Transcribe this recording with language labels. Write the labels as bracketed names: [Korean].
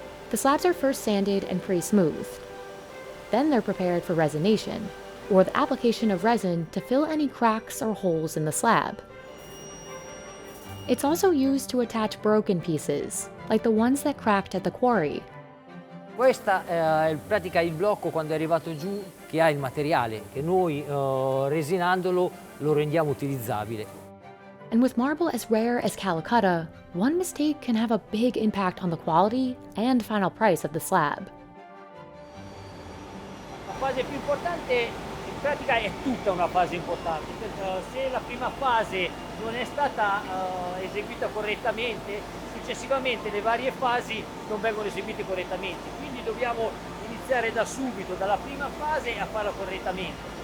[English] The slabs are first sanded and pre-smoothed. Then they're prepared for resination, or the application of resin to fill any cracks or holes in the slab. It's also used to attach broken pieces, like the ones that cracked at the quarry. [Italian] Questa è in pratica il blocco quando è arrivato giù che ha il materiale, che noi resinandolo lo rendiamo utilizzabile. [English] And with marble as rare as Calcutta, one mistake can have a big impact on the quality and final price of the slab. [Italian] La fase più importante in pratica è tutta una fase importante. Se la prima fase non è stata eseguita correttamente, successivamente le varie fasi non vengono eseguite correttamente. Quindi dobbiamo iniziare da subito, dalla prima fase, a farla correttamente.